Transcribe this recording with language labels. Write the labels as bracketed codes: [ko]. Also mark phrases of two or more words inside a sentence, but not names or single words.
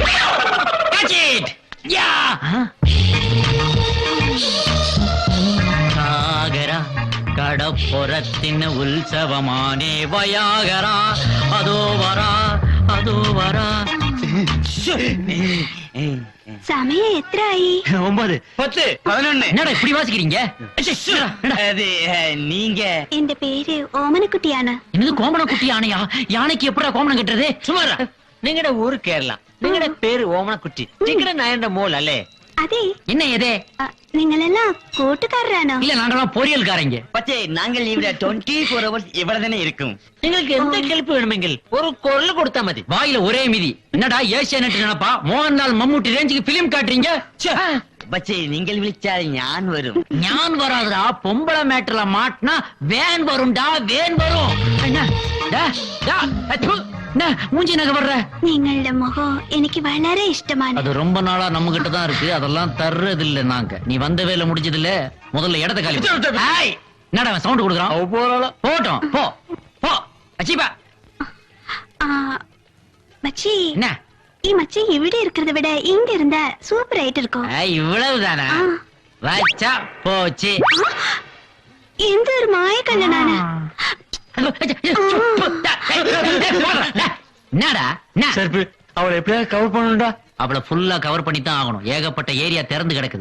[ta] சாகரா கடப்புறத்தின் உற்சவமானே வயாகரா, அதோ வரா அதோ வரா. சமயம் எத்தனை? 9 10 11. என்னடா இப்படி வாசிக்கிறீங்க? அது நீங்க என் பேரு ஓமனக்குட்டி யானை. என்னது கோமண குட்டி யானையா? யானைக்கு எப்படா கோமணம் கட்டுறது? [ml] சுமாரா നിങ്ങളുടെ ഊര് കേരള, നിങ്ങളുടെ പേര് ഓമനക്കുട്ടി, നിങ്ങളുടെ നായന്റെ മോൾ അല്ലേ? അതെ. [ta] என்ன எதே? [ml] നിങ്ങളെല്ലാം കൂട്ടുകാരാണോ? [ta] இல்ல நாங்கெல்லாம் பொரியல்காரங்க. [ml] പക്ഷേ ഞങ്ങൾ ഇവിടെ 24 hours ഇവിടെ തന്നെ இருக்கும். നിങ്ങൾക്ക് എന്ത് ഹെൽപ്പ് വേണമെങ്കിൽ ഒരു കോൾ കൊടുത്താൽ മതി. [ta] வாயில ஒரே மிதி. என்னடா ஏசியானெட் நினைப்பா? மோகன்லால் மம்முட்டி ரேஞ்சுக்கு பிலிம் காட்டுறீங்க. [ml] പക്ഷേ നിങ്ങൾ വിളിച്ചാൽ ഞാൻ വരും. [ta] ஞான் வராதுடா. பொம்பளை மேட்டர்ல மாட்டினா வேன் வரும்டா, வேன் வரும். என்ன மூஞ்சி நகை வர்ற? [ml] നിങ്ങളുടെ മുഖം എനിക്ക് വളരെ ഇഷ്ടമാണ്. [ta] அது ரொம்ப நாளா நம்ம கிட்ட தான் இருக்கு, அதெல்லாம் தர்றது இல்ல நாங்க. நீ வந்த வேலை முடிஞ்சது இல்ல, முதல்ல இடத்த காலி. என்னடா சவுண்ட் கொடுக்குறான்? போட்டோம் போ போ. அச்சிப்பா மச்சி, என்ன [ml] ഈ മച്ചി ഇവിടെ [ta] இருக்கிறத விட இங்க இருந்தா சூப்பர் ஆயிட்டு இருக்கும். இவ்வளவுதானா? வச்சா போச்சு. எந்த ஒரு மாய கல்லனான. என்னடா அவளை எப்படியா கவர் பண்ணணும்டா? அவளை ஃபுல்லா கவர் பண்ணி தான் ஆகணும். ஏகப்பட்ட ஏரியா திறந்து கிடக்குது.